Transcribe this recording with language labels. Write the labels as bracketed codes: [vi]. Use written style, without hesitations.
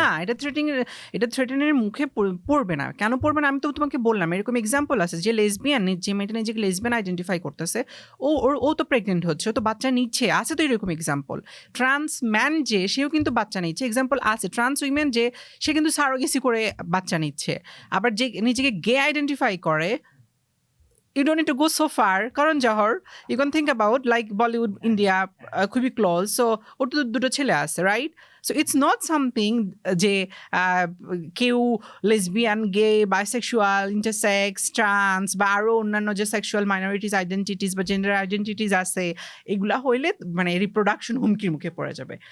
[bn] না, এটা থ্রেটেনের মুখে পড়বে না। কেন পড়বে না? আমি তো তোমাকে বললাম, এরকম এক্সাম্পল আছে যে লেসবিয়ান, যে মেয়েটা নিজেকে লেসবিয়ান আইডেন্টিফাই করতেছে, ও তো প্রেগনেন্ট হচ্ছে, ও তো বাচ্চা নিচ্ছে, আছে তো এরকম এক্সাম্পল। ট্রান্স ম্যান যে, সেও কিন্তু বাচ্চা নিচ্ছে, এক্সাম্পল আছে। ট্রান্স উইমেন যে, সে কিন্তু সারোগেসি করে বাচ্চা নিচ্ছে। আবার যে নিজেকে গে আইডেন্টিফাই করে, [en] you don't need to go so far. Karan Johar, you can think about like Bollywood, India, could be close. [bn] So, ওর তো দুটো ছেলে আছে, [en] right? So, it's not something [bn] যে কেউ লেসবিয়ান, গে, বাইসেক্সুয়াল, ইন্টারসেক্স, ট্রান্স বা আরও অন্যান্য যে সেক্সুয়াল মাইনরিটিস আইডেন্টিটিস বা জেন্ডার আইডেন্টিটিস আছে, এগুলা হইলে মানে রিপ্রোডাকশন হুমকির মুখে পড়ে যাবে।